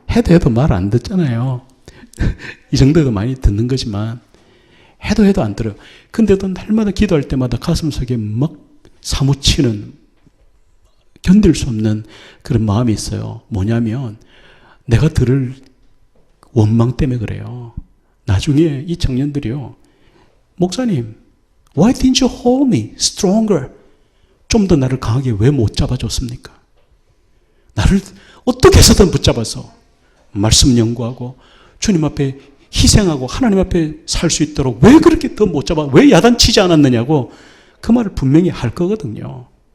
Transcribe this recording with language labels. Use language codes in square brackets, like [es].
[ko] 해도 말 안 듣잖아요. 이 정도도 많이 듣는 거지만 해도 안 들어요. 근데도 날마다 기도할 때마다 가슴속에 막 사무치는 견딜 수 없는 그런 마음이 있어요. 뭐냐면 내가 들을 원망 때문에 그래요. 나중에 이 청년들이요. [en] 목사님, why didn't you hold me stronger? [ko] 좀 더 나를 강하게 왜 못 잡아줬습니까? 나를 어떻게 해서든 붙잡아서 말씀 연구하고 주님 앞에 희생하고 하나님 앞에 살 수 있도록 왜 그렇게 더 못 잡아? 왜 야단치지 않았느냐고 그 말을 분명히 할 거거든요.